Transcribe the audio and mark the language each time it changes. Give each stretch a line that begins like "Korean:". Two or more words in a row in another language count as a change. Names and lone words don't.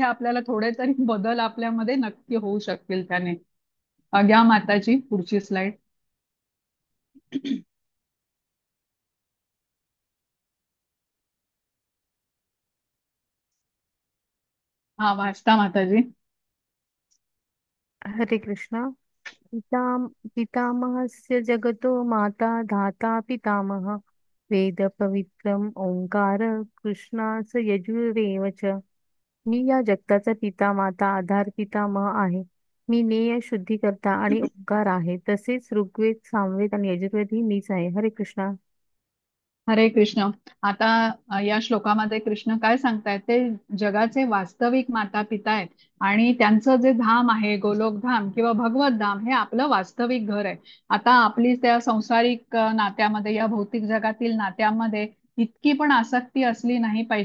Marathi: आपल्याला थोडे तरी बदल आपल्यामध्ये नक्की होऊ शकतील त्याने. घ्या माताजी पुढची स्लाइड. हा, वाचता माताजी. हरे कृष्ण.
Sanskrit: पिता पितामहस्य जगतो माता धाता पितामह, वेद पवित्रम ओंकार कृष्णास यजुरेव च.
Marathi: मी या जगताचा पिता माता आधार पितामह आहे. मी नेय शुद्धीकर्ता आणि ओंकार आहे. तसेच ऋग्वेद सामवेद आणि यजुर्वेद ही मीच आहे. हरे कृष्णा. हरे कृष्ण. आता या श्लोकामध्ये कृष्ण काय सांगतायत, ते जगाचे वास्तविक माता पिता आहेत. आणि त्यांचं जे धाम आहे, गोलोक धाम किंवा भगवत धाम, हे आपलं वास्तविक घर आहे. आता आपली त्या संसारिक नात्यामध्ये, या भौतिक जगातील नात्यामध्ये इतकी पण आसक्ती असली नाही पाहिजे.